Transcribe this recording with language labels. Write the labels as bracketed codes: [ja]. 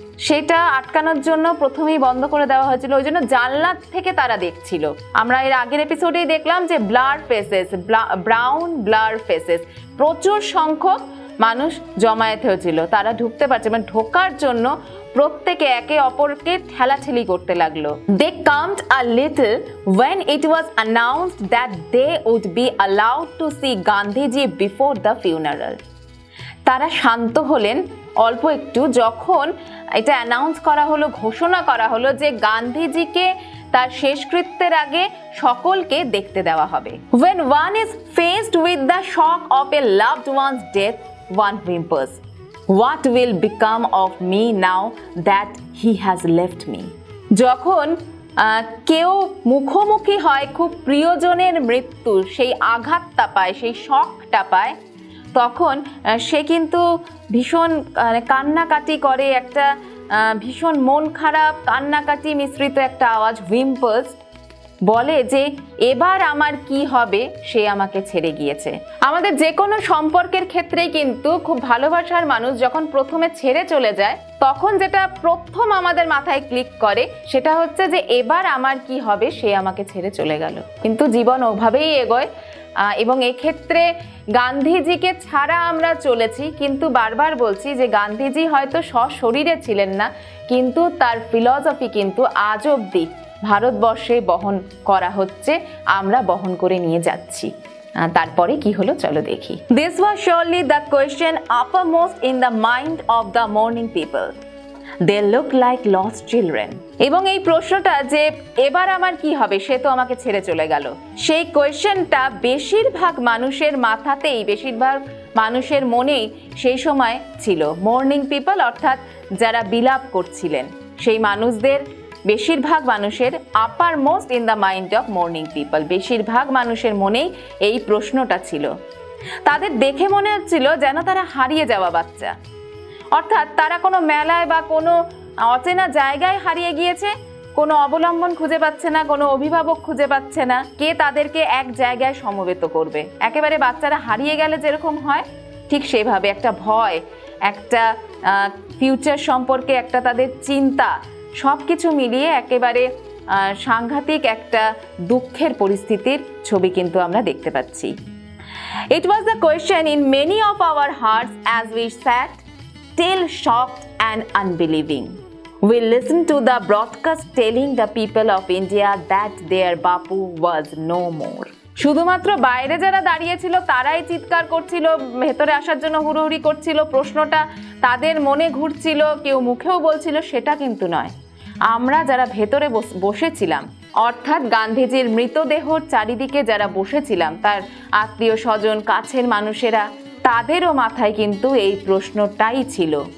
[bn] সেটা আটকানোর জন্য প্রথমেই বন্ধ করে দেওয়া হয়েছিল। ওই জন্য জানলা থেকে তারা দেখছিল। আমরা এর আগের এপিসোডেই দেখলাম যে ব্রাউন ব্লার ফেসেস, প্রচুর সংখ্যক মানুষ জমায়েত হয়েছিল, তারা ঢুকতে পারছে, ঢোকার জন্য প্রত্যেকে একে অপরকে ঠেলাঠেলি করতে লাগলো। [en] They calmed a little when it was announced that they would be allowed to see Gandhiji before the funeral. [bn] তারা শান্ত হলেন অল্প একটু যখন এটা অ্যানাউন্স করা হলো, ঘোষণা করা হলো যে গান্ধীজিকে তার শেষকৃত্যের আগে সকলকে দেখতে দেওয়া হবে। [en] When one is faced with the shock of a loved one's death, one whimpers, "What will become of me now that he has left me?" [bn] যখন কেউ মুখোমুখি হয় খুব প্রিয়জনের মৃত্যু, সেই আঘাতটা পায়, সেই শকটা পায়, তখন সে কিন্তু ভীষণ কান্নাকাটি করে, একটা ভীষণ মন খারাপ কান্নাকাটি মিশ্রিত একটা আওয়াজ, whimpers, বলে যে এবার আমার কি হবে, সে আমাকে ছেড়ে গিয়েছে। আমাদের যে কোনো সম্পর্কের ক্ষেত্রেই কিন্তু খুব ভালোবাসার মানুষ যখন প্রথমে ছেড়ে চলে যায়, তখন যেটা প্রথম আমাদের মাথায় ক্লিক করে সেটা হচ্ছে যে এবার আমার কি হবে, সে আমাকে ছেড়ে চলে গেল। কিন্তু জীবন ওভাবেই এগোয়, এবং এক্ষেত্রে গান্ধীজিকে ছাড়া আমরা চলেছি, কিন্তু বারবার বলছি যে গান্ধীজি হয়তো সশরীরে ছিলেন না, কিন্তু তার ফিলসফি কিন্তু আজ অবধি ভারতবর্ষে বহন করা হচ্ছে, আমরা বহন করে নিয়ে যাচ্ছি। তারপরে কি হলো চলো দেখি। [en] This was surely the question uppermost in the mind of the mourning people. They look like lost children. [bn] এবং এই প্রশ্নটা যে এবার আমার কি হবে, সে তো আমাকে ছেড়ে চলে গেল, সেই কোয়েশ্চেনটা বেশিরভাগ মানুষের মাথাতেই, বেশিরভাগ মানুষের মনেই সেই সময় ছিল। মর্নিং পিপল অর্থাৎ যারা বিলাপ করছিলেন, সেই মানুষদের বেশিরভাগ মানুষের [en] uppermost in the mind of morning people, [bn] বেশিরভাগ মানুষের মনেই এই প্রশ্নটা ছিল। তাদের দেখে মনে হচ্ছিল যেন তারা হারিয়ে যাওয়া বাচ্চা, অর্থাৎ তারা কোনো মেলায় বা কোনো অচেনা জায়গায় হারিয়ে গিয়েছে, কোনো অবলম্বন খুঁজে পাচ্ছে না, কোনো অভিভাবক খুঁজে পাচ্ছে না, কে তাদেরকে এক জায়গায় সমবেত করবে। একেবারে বাচ্চারা হারিয়ে গেলে যেরকম হয়, ঠিক সেভাবে একটা ভয়, একটা ফিউচার সম্পর্কে একটা তাদের চিন্তা, সব কিছু মিলিয়ে একেবারে সাংঘাতিক একটা দুঃখের পরিস্থিতির ছবি কিন্তু আমরা দেখতে পাচ্ছি। [en] It was the question in many of our hearts as we sat, still shocked and unbelieving. We listened to the broadcast telling the people of India that their Bapu was no more. [bn] শুধুমাত্র বাইরে যারা দাঁড়িয়েছিল তারাই চিৎকার করছিল, ভেতরে আসার জন্য হুড়োহুড়ি করছিল, প্রশ্নটা তাদের মনে ঘুরছিল, কেউ মুখেও বলছিল, সেটা কিন্তু নয়। আমরা যারা ভেতরে বসেছিলাম, অর্থাৎ গান্ধীজির মৃতদেহর চারিদিকে যারা বসেছিলাম, তার আত্মীয় স্বজন, কাছের মানুষেরা, তাদেরও মাথায় কিন্তু এই প্রশ্নটাই ছিল।